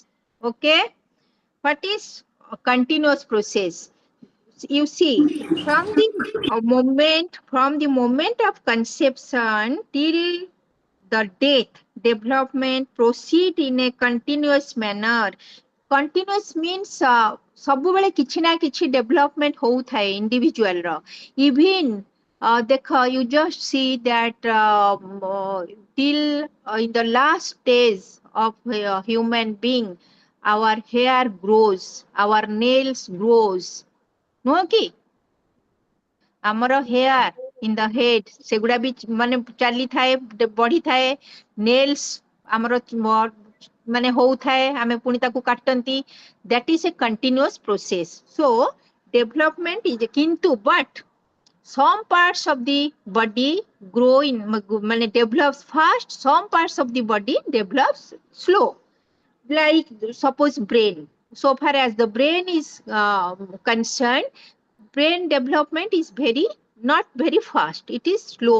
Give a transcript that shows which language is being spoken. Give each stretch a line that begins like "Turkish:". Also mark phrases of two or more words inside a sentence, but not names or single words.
English: Okay, what is a continuous process? You see, from the moment of conception till the death, development proceed in a continuous manner. Continuous means
Odia: ସବୁବେଳେ କିଛି ନା କିଛି development ହଉଥାଏ individual ର. Even ଦେଖ,
English: you just see that till in the last stage of human being, our hair grows, our nails grows,
Odia: ନୁହଁ କି? ଆମର
English: hair in the head
Odia: ସେଗୁଡା ବି ମାନେ ଚାଲିଥାଏ, ବଢିଥାଏ। ନେଲ୍ସ ଆମର ମାନେ ହଉଥାଏ, ଆମେ ପୁଣି ତାକୁ କାଟନ୍ତି।
English: That is a continuous process. So development is କିନ୍ତୁ ବଟ୍ some parts of the body grow in ମାନେ develops fast, some parts of the body develops slow, like suppose brain. So far as the brain is concerned, brain development is not very fast, it is slow.